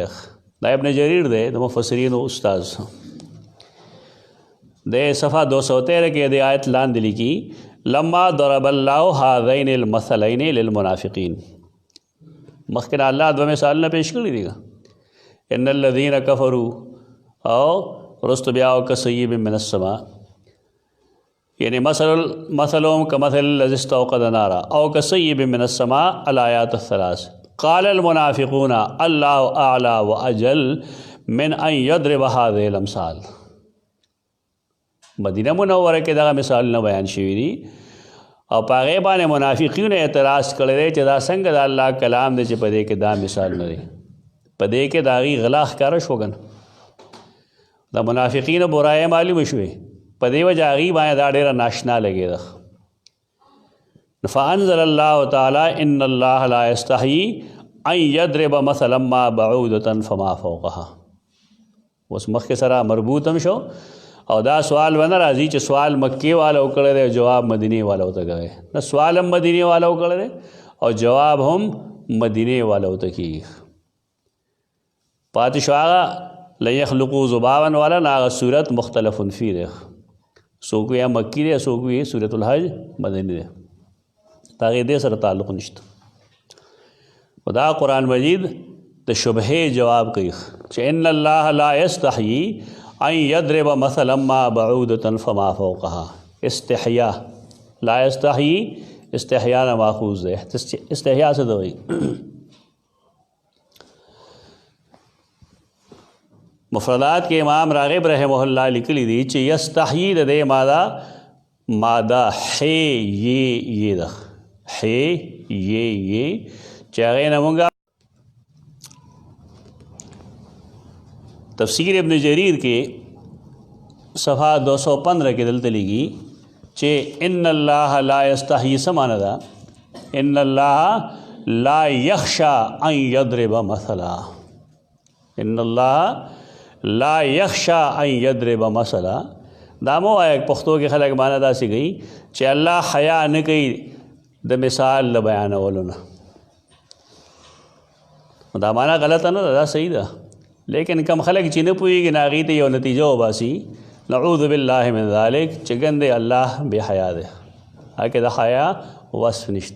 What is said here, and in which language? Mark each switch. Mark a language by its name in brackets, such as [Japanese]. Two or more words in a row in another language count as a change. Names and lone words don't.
[Pashto] دا ابن جریر دی د مفسرینو استاذ. د صفحه 213 کې د آیت لاندې لیکي [Arabic] لما ضرب الله هذین المثلین للمنافقین. [Pashto] مخکې الله دوه مثالونه پیش کړي دي، [Arabic] ان الذین کفروا [Pashto] او رست بیا [Arabic] کصیب من السماء، [Pashto] یعنی [Arabic] مثلهم کمثل الذی استوقد نارا [Pashto] او [Arabic] کصیب من السماء الآیات الثلاث. قال المنافقون الله اعلی واجل من ان یضرب هذه الامثال. [Pashto] مدینه منوره کې دغه مثالونه بیان شوي دي او په هغې باندې منافقینو اعتراض کړی دی چې دا څنګه د الله کلام دی چې په دې کې دا مثال نه دی، په دې کې د هغې غلا ښکاره شو که نه. د منافقینو برایه معلومه شوې، په دې وجه هغې باندې دا ډېره ناشنا لګېده. [Arabic] فانزل الله تعالی ان الله لا یستحیي ان یضرب مثلا ما بعودة فما فوقها. [Pashto] اوس مخکې سره مربوط هم شو او دا سوال ونه راځي چې سوال مکې والا وکړی دی جواب مدینې والا ورته کوي، نه سوال هم مدینې والا وکړی دی او جواب هم مدینې والا ورته کېږي. پاتې شو هغه [Arabic] لن یخلقوا ذبابا [Pashto] والا، نه هغه صورت مختلف فی دی، څوک وایي مکي دی څوک وایي سورة الحج مدینې دی، د هغې دې سره تعلق نشته. خو دا قرآن مجید د شبهې جواب کوي چې [Arabic] ان الله لا یستحیي ان یضرب مثلا ما بعودة فما فوقها. [Pashto] استحیا لا یستحیی استحیا نه ماخوذ دی. استحیا څه ته وایي؟ مفردات کې امام راغب رحمه الله لیکلی دي چې یستحیی د دې ماده حی یې ده، حی یې چې هغې نه مونږ تفسیر ابن جریر کې صفحه 215 کې دلته لیکي چې [Arabic] ان الله لا یستحیی [Pashto] څه معنی ده؟ [Arabic] ان الله لا یخشی ان یضرب مثلا. ان الله لا یخشی ان یضرب مثلا. [Pashto] دا مو وایي پښتو کې خلک معنی داسې کوي چې الله حیا نه کوي د مثال د بیانولو نه. دا معنی غلطه نه ده، دا صحیح ده. لیکن کم خلک چې نه پوهېږي نه هغې ته یو نتیجه وباسي [Arabic] نعوذ بالله من ذلک [Pashto] چې ګندې الله بې حیا دی، هغه کې د حیا وصف نشته.